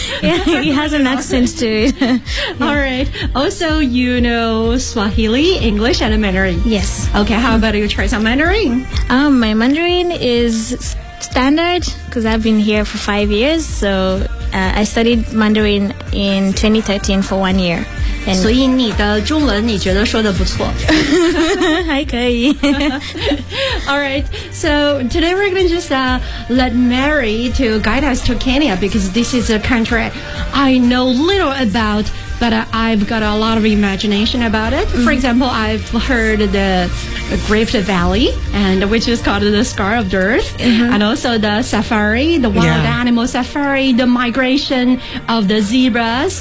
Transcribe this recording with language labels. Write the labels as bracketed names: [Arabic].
[English] Yeah, he has an accent to it. Yeah. All right. Also, you know Swahili, English, and Mandarin. Yes. Okay, how about you try some Mandarin? My Mandarin is standard because I've been here for 5 years. So I studied Mandarin in 2013 for 1 year. [Chinese] And、所以你的中文你觉得说的不错还可以 [English] Alright, so today we're going to just let Mary to guide us to Kenya because this is a country I know little about, but I've got a lot of imagination about it. For example, I've heard the Rift Valley, and which is called the Scar of the Earth,、and also the safari, the wild、animal safari, the migration of the zebras.、